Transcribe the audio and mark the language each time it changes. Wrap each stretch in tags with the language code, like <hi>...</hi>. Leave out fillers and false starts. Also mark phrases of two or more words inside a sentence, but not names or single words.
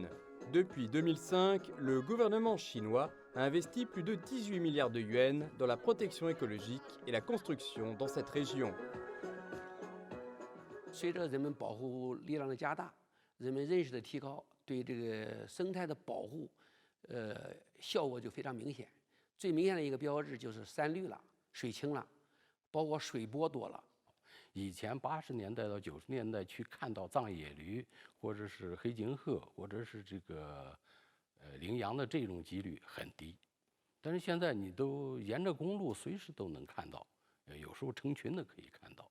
<fr>Depuis 2005, le gouvernement chinois a investi plus de 18 milliards de yuan dans la protection écologique et la construction dans cette région.</fr> <zh>随着人们保护力量的加大，人们认识的提高，对这个生态的保护，效果就非常明显。最明显的一个标志就是山绿了、水清了，包括水波多了。以前80年代到90年代去看到藏野驴，或者是黑颈鹤，或者是这个羚羊的这种几率很低，但是现在你都沿着公路随时都能看到，有时候成群的可以看到。</zh>